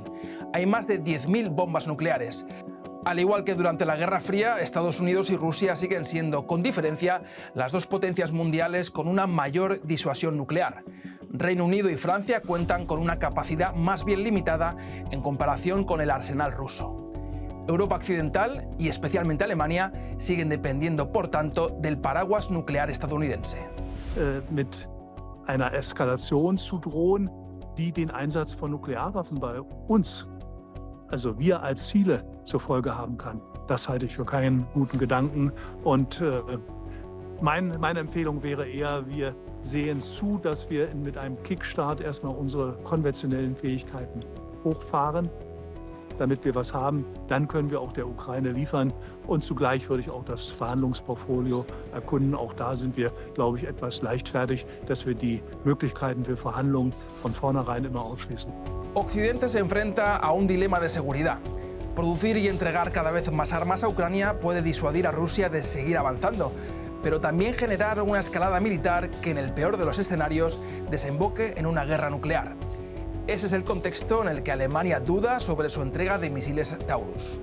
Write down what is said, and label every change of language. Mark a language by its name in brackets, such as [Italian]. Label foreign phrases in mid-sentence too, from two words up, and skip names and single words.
[Spanish] Hay más de 10.000 bombas nucleares. Al igual que durante la Guerra Fría, Estados Unidos y Rusia siguen siendo, con diferencia, las dos potencias mundiales con una mayor disuasión nuclear. Reino Unido y Francia cuentan con una capacidad más bien limitada en comparación con el arsenal ruso. Europa Occidental, y especialmente Alemania, siguen dependiendo, por tanto, del paraguas nuclear estadounidense. [German] Mit einer Eskalation zu drohen, die den Einsatz von Nuklearwaffen bei uns, also wir als Ziele, zur Folge haben kann. Das halte ich für keinen guten Gedanken. Und meine Empfehlung wäre eher, wir sehen zu, dass wir mit einem Kickstart erstmal unsere konventionellen Fähigkeiten hochfahren, damit wir was haben. Dann können wir auch der Ukraine liefern. Und zugleich würde ich auch das Verhandlungsportfolio erkunden. Auch da sind wir, glaube ich, etwas leichtfertig, dass wir die Möglichkeiten für Verhandlungen von vornherein immer ausschließen. [Spanish] Occidente se enfrenta a un dilema de seguridad. Producir y entregar cada vez más armas a Ucrania puede disuadir a Rusia de seguir avanzando, pero también generar una escalada militar que, en el peor de los escenarios, desemboque en una guerra nuclear. Ese es el contexto en el que Alemania duda sobre su entrega de misiles Taurus.